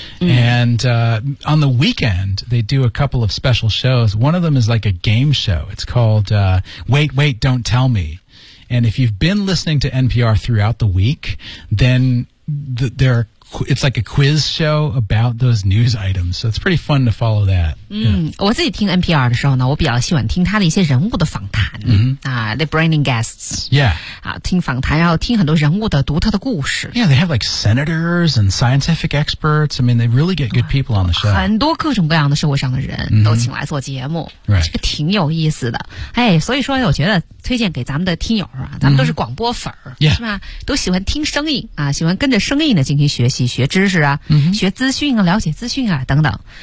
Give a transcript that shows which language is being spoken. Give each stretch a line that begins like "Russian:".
English: And on the weekend, they do a couple of special shows. One of them is like a game show. It's called Wait, Wait, Don't Tell Me. And if you've been listening to NPR throughout the week, then there are It's like a quiz show about those news items. So it's pretty fun to follow that.
Chinese: 我自己听 NPR 的时候呢，我比较喜欢听他的一些人物的访谈。
English: The Bringing Guests. Yeah.
Chinese: 啊，听访谈，然后听很多人物的独特的故事。
English: Yeah, they have like senators and scientific experts. I mean, they really get good people on the show.
Chinese: 很多各种各样的社会上的人都请来做节目。
English: Right.
Chinese: 这个挺有意思的。哎，所以说我觉得推荐给咱们的听友啊，咱们都是广播粉儿、
English: yeah.
Chinese: 是吧？都喜欢听声音啊，喜欢跟着声音呢进行学习，学知识啊、学资讯啊，了解资讯啊等等。